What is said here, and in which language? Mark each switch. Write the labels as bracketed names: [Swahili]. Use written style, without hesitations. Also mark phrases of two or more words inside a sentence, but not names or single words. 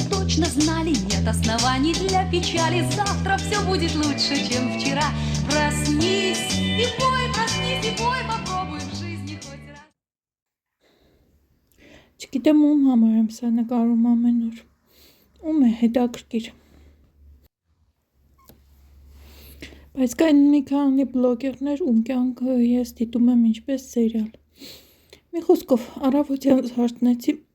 [Russian] точно знали, нет оснований для печали. Завтра все будет лучше, чем вчера. Проснись и пой, попробуй в жизни хоть раз. [Armenian] Չգիտեմ ում համար եմ սա նկարում ամեն օր, ում է հետաքրքիր, բայց կային մի քանի բլոգերներ, ում կյանքը ես դիտում եմ ինչպես սերիալ, մի խոսքով առավոտյան զարթնեցի,